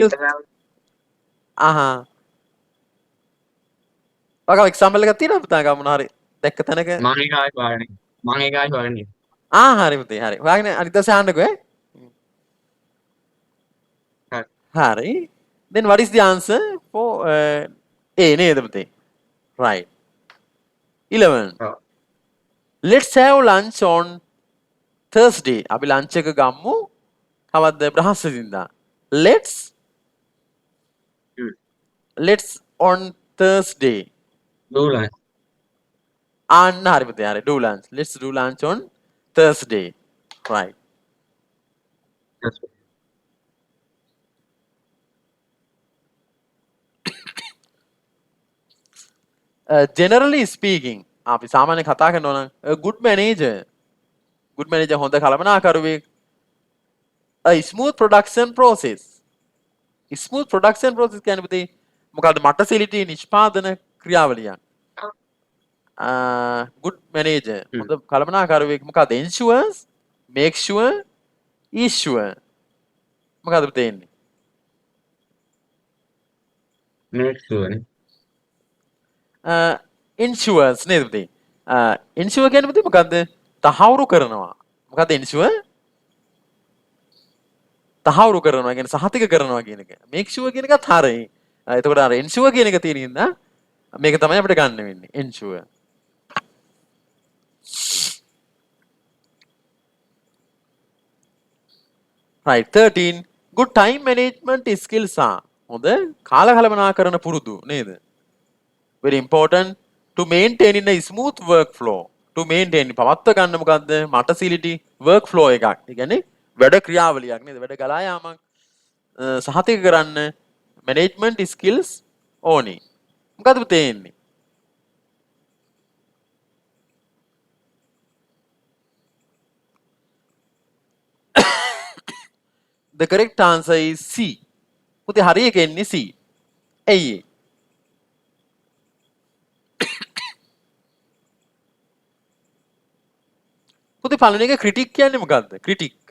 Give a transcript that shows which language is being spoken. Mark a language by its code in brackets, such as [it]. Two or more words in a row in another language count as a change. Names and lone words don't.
[si] ඒක කියලා. ආහා. ඔක එක්සැම්පල් එකක් තියෙනවද පුතා ගා මොනවා හරි දැක්ක තැනක? මම ඒක ආයෙත් හොයාගෙන මම ඒක ආයෙත් හොයාගෙන ඉන්නවා. හරි පුතේ හරි. හොයාගෙන අනිත් දවසේ අහන්නකෝ ඈ. හරි. හරි. [en] Then what is the answer for A [si] නේද පුතේ? [en] Right. 11. [si] ඔව්. [en] Let's have lunch on Thursday. [si] අපි ලන්ච් එක ගම්මු. කවද්ද බ්‍රහස්පතින්දා. [en] Let's හ්ම්. let's on Thursday. [si] දූලයි. අන්න හරි පුතේ හරි. [en] Do lunch. Let's do lunch on Thursday. Right. Generally speaking [si] අපි සාමාන්‍ය කතා කරනවා නම් [en] a good manager [si] හොඳ කළමනාකරුවෙක් [en] a smooth production process [si] කියන්නේ පුතේ මොකද්ද මටසිලිටි නිෂ්පාදන ක්‍රියාවලියක් [en] good manager හ්ම්. [si] හොඳ කළමනාකරුවෙක් මොකද්ද [en] ensures make sure is sure [si] මොකද්ද පුතේ එන්නේ [en] make sure නේ. [si] ensures නේද පුතේ ensure කියන්නේ පුතේ මොකද්ද තහවුරු කරනවා මොකද්ද ensure තහවුරු කරනවා කියන සහතික කරනවා කියන එක [en] make sure [si] කියන එකත් හරියි එතකොට අර ensure කියන එක තියෙන හින්දා මේක තමයි අපිට ගන්න වෙන්නේ ensure [en] right 13 good time management skills are [si] හොඳ කාල කළමනාකරන පුරුදු නේද [en] very important to maintain in a smooth workflow to maintain [si] පවත්ව ගන්න මොකද්ද මටසිලිටි workflow එකක් ඒ කියන්නේ වැඩ ක්‍රියාවලියක් නේද වැඩ ගලා යාමක් සහතික කරන්න [en] management skills [si] ඕනි මොකද්ද පුතේ එන්නේ [en] the correct answer is C [si] පුතේ හරි එක එන්නේ C ඇයි ඒ පුතේ පළවෙනි එක critic කියන්නේ මොකද්ද critic